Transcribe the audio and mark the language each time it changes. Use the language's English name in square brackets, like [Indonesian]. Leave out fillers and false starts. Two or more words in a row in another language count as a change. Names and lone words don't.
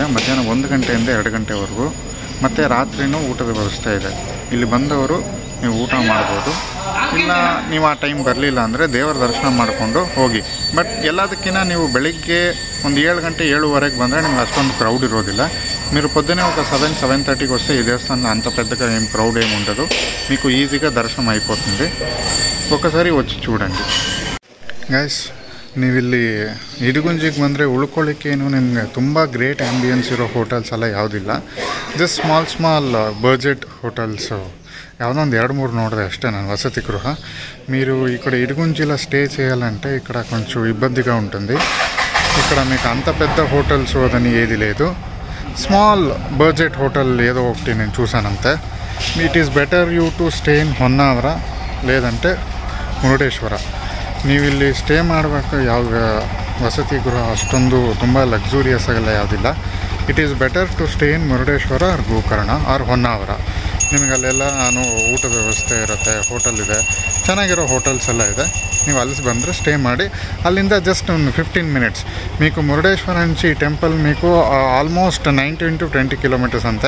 [Kannada] ಮಧ್ಯಾಹ್ನ 1 ಗಂಟೆಯಿಂದ 2 ಗಂಟೆವರೆಗೂ. ಮತ್ತು ರಾತ್ರಿನೂ ಊಟದ ವ್ಯವಸ್ಥೆ ಇದೆ. ಇಲ್ಲಿ ಬಂದವರು ನೀವು ಊಟ ಮಾಡ್ಬೋದು. ಇಲ್ಲ ನೀವು ಆ ಟೈಮ್ ಬರಲಿಲ್ಲ ಅಂದರೆ ದೇವರ ದರ್ಶನ ಮಾಡಿಕೊಂಡು ಹೋಗಿ. ಬಟ್ ಎಲ್ಲದಕ್ಕಿಂತ ನೀವು ಬೆಳಿಗ್ಗೆ ಒಂದು 7 ಗಂಟೆ 7:15 ಬಂದರೆ ನಿಮ್ಗೆ ಅಷ್ಟೊಂದು ಕ್ರೌಡ್ ಇರೋದಿಲ್ಲ. [Telugu] మీరు పొద్దునే ఒక 7:30కి వస్తే ఈ దేవస్థానం అంత పెద్దగా ఏం క్రౌడ్ ఏమి ఉండదు, మీకు ఈజీగా దర్శనం అయిపోతుంది. ఒకసారి వచ్చి చూడండి ಗೈಸ್. [Kannada] ನೀವಿಲ್ಲಿ ಇಡಗುಂಜಿಗೆ ಬಂದರೆ ಉಳ್ಕೊಳ್ಳಿಕ್ಕೇನು ನಿಮಗೆ ತುಂಬ [English] great ambiance [Kannada] ಇರೋ ಹೋಟೆಲ್ಸ್ ಎಲ್ಲ ಯಾವುದಿಲ್ಲ. [English] just small budget hotels [Kannada] ಯಾವುದೋ ಒಂದು 2-3 ನೋಡಿದೆ అಷ್ಟೇ ನಾನು. [Telugu] వసతి గృహ. మీరు ఇక్కడ ఇడుగుంజిలో స్టే చేయాలంటే ఇక్కడ కొంచెం ఇబ్బందిగా ఉంటుంది. ఇక్కడ మీకు అంత పెద్ద హోటల్స్ అదని ఏది లేదు. [English] small budget hotel [Telugu] ఏదో ఒకటి నేను చూసానంతే. [English] It is better you to stay in ಹೊನ್ನಾವರ లేదంటే ಮುರುಡೇಶ್ವರ. [Kannada] ನೀವು ಇಲ್ಲಿ ಸ್ಟೇ ಮಾಡಬೇಕು ಯಾವ ವಸತಿ ಗೃಹ ಅಷ್ಟೊಂದು ತುಂಬ ಲಕ್ಸುರಿಯಸ್ ಆಗೆಲ್ಲ ಯಾವುದಿಲ್ಲ. [English] It is better to stay in Murudeshwar or Gokarna or Honnavar. [Kannada] ನಿಮಗೆ ಅಲ್ಲೆಲ್ಲ ಊಟದ ವ್ಯವಸ್ಥೆ ಇರುತ್ತೆ, ಹೋಟೆಲ್ ಇದೆ, ಚೆನ್ನಾಗಿರೋ ಹೋಟೆಲ್ಸ್ ಎಲ್ಲ ಇದೆ. ನೀವು ಅಲ್ಲಿ ಬಂದರೆ ಸ್టే ಮಾಡಿ ಅಲ್ಲಿಂದ జస్ట్ ಒಂದು 15 [Telugu] minutes మీకు మురుడేశ్వర నుంచి టెంపుల్ మీకు ఆల్మోస్ట్ 19 to 20 kilometers అంతే.